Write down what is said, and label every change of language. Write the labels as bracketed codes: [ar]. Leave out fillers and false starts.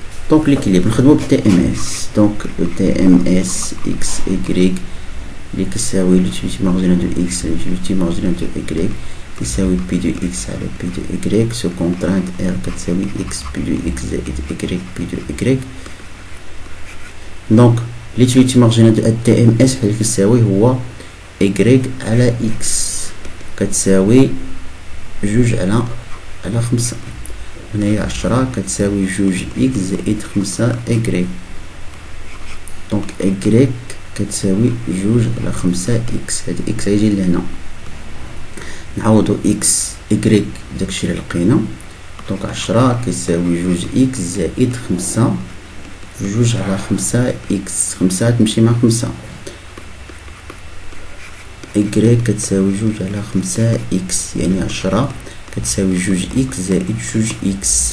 [fr] donc l'équilibre نخدمو ب TMS. donc le TMS XY [ar] اللي كيساوي [fr] l'utilité marginale de X l'utilité marginale de Y يساوي P de X على P de Y sous contrainte R كتساوي X P de X زائد Y P de Y. donc l'utilité marginale de TMS [ar] اللي كتساوي هو [fr] Y على X [ar] كتساوي جوج على [fr] 5. [ar] هنايا 10 كتساوي جوج X زائد 5 Y. donc Y كتساوي جوج على 5 X. هاد X غيجي لهنا نعوضو X Y داكشي اللي لقينا. دونك 10 كيساوي جوج X زائد 5 جوج على 5 X. 5 تمشي مع 5 Y كتساوي جوج على 5 X يعني 10 كتساوي جوج X زائد جوج X.